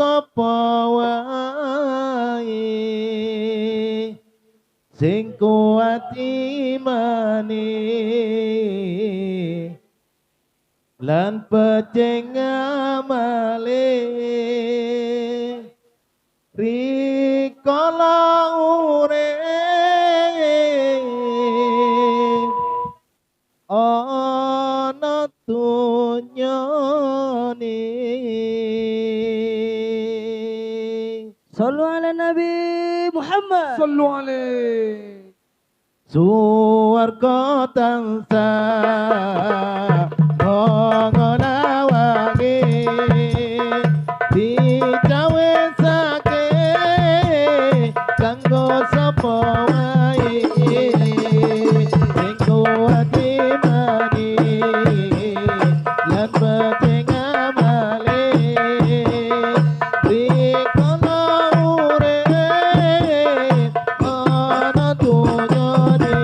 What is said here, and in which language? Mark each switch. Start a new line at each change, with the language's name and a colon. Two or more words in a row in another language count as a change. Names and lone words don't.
Javanese: sapa wae sing kuat imane lan peceng amale rikala urip ana dunyane.
Arabic: Sallu ala Nabi Muhammad. Sallu alaihi.
Javanese: Suwarga tansah ngolawangi dicawesake kanggo sapa wae sing kuat imani lan beceng amale rikala urip ana dunyane.